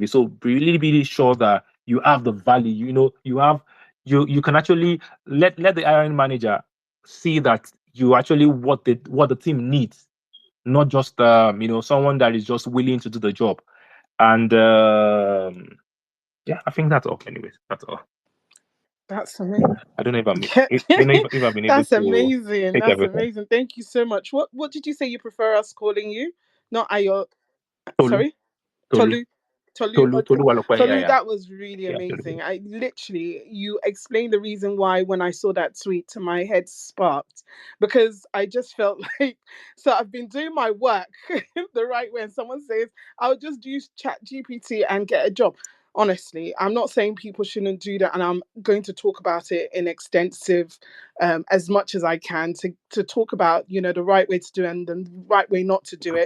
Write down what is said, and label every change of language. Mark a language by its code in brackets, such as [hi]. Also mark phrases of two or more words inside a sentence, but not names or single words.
[en] So really, really sure that you have the value, you can actually let the hiring manager see that you actually what the team needs, not just someone that is just willing to do the job. And I think that's all. Anyways, that's all. That's amazing. I don't know if if I've been able That's to amazing. take That's everything. amazing. Thank you so much. What did you say you prefer us calling you? Not Ayo. Tolu, Sorry? Tolu, Tolu. Tolu. Tolu, Okay. Tolu Walokwe. Tolu, that was really Yeah, Tolu. amazing. You explained the reason why when I saw that tweet, my head sparked, because I just felt like, so I've been doing my work the right way. And someone says, I'll just use Chat GPT and get a job. Honestly, I'm not saying people shouldn't do that. And I'm going to talk about it in extensive, as much as I can to talk about, the right way to do it and the right way not to do it.